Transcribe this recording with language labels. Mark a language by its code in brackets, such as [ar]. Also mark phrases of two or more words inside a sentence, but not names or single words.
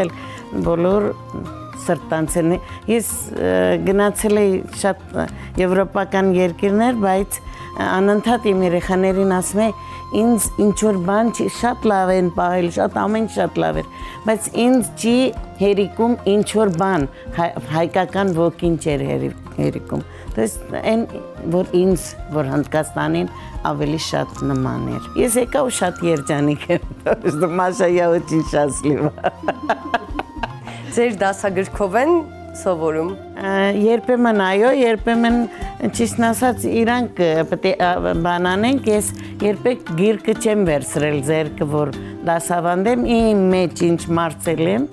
[hy] էլ բոլոր սրտանցելն ես գնացել էի շատ եվրոպական երկիրներ, բայց անընդհատ իմ երեխաներին ասում եմ ինձ ինչ որ բան չի շատ լավ են պահել, շատ ամեն շատ լավ էր, բայց ինձ չի հերիքում ինչ որ բան հայկական ոգին չէր հերիքում, դες այն որ ինձ որ Հնդկաստանին ավելի շատ նման էր, ես եկա ու շատ երջանիկ եմ, Մասա [ru] я очень счастлива. [hy] Ձեր դասագրքով են սովորում։ Երբեմն այո, երբեմն ճիշտն ասած իրանք պետք է բան անենք, ես երբեք գիրքը չեմ վերցրել ձեռքը, որ դասավանդեմ, իմ մեջ ինչ մարցել եմ,